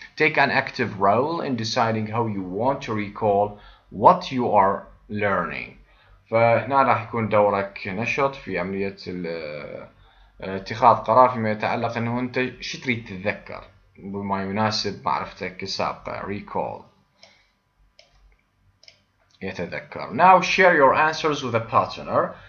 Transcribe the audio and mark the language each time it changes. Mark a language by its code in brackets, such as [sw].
[en] Take an active role in deciding how you want to recall what you are learning. [ar] فهنا راح يكون دورك نشط في عملية اتخاذ قرار فيما يتعلق انه انت شو تريد تتذكر بما يناسب معرفتك السابقة. recall يتذكر. [en] Now share your answers with a partner.